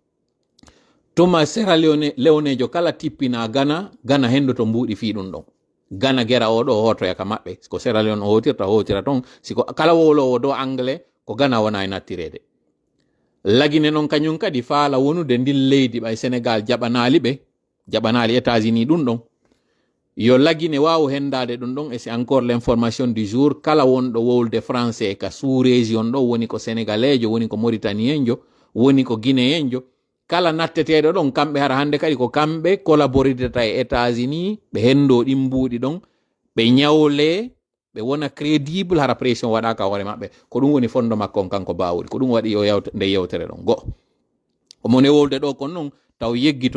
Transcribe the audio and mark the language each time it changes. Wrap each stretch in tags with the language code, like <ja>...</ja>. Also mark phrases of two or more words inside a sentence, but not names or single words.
<ff>tuma Sierra Leonejo kala tippina Ghana hendoto mbuuɗi fi ɗum ɗon Ghana gera oɗo hotoya ka maɓɓe ko Sierra Leone o hotira ton siko kala wolowo do anglais ko Ghana wona e nattirede lagine noon kañum kadi faala wonude ndin leydi ɓay Sénégal jaɓanali États-Unis ɗum ɗon yo lagine wawo hendade ɗum ɗon</ff> <fr>et c'est encore l'information du jour</fr> <ff>kala wonɗo wolde français ka</ff> <fr>sous région</fr> <ff>ɗo woni ko sénégalaisjo woni ko mauritanienjo woni ko guinéenjo kala natteteɗo ɗon kamɓe hara hande kadi ko kamɓe collaboridata e États-Unis ɓe hendo ɗin mbuuɗi ɗon ɓe ñawle ɓe wona crédible hara pression waɗaka hoore maɓɓe ko ɗum woni fondo makko on kanko Bawuri ko ɗum waɗi o nde yewtere ɗon go omone wolde ɗo kon noon taw yeggito</ff>